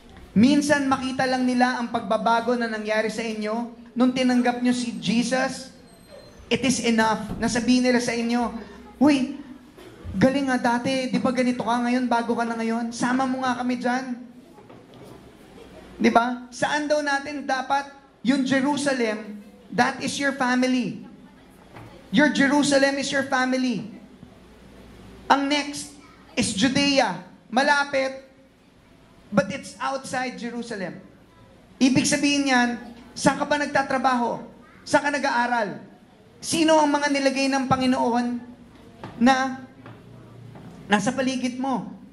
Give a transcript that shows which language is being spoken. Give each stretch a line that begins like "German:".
Filipino: Minsan makita lang nila ang pagbabago na nangyari sa inyo nung tinanggap nyo si Jesus.
English: It is enough
Filipino: na sabihin nila sa inyo, "Uy, galing nga dati, di ba ganito ka ngayon, bago ka na ngayon? Sama mo nga kami dyan." Di ba? Saan daw natin dapat yung Jerusalem,
English: that is your family. Your Jerusalem is your family. Ang next is Judea.
Filipino: Malapit,
English: but it's outside Jerusalem.
Filipino: Ibig sabihin yan, saan ka ba nagtatrabaho? Saan ka nag-aaral? Sino ang mga nilagay ng Panginoon na nasa paligid mo?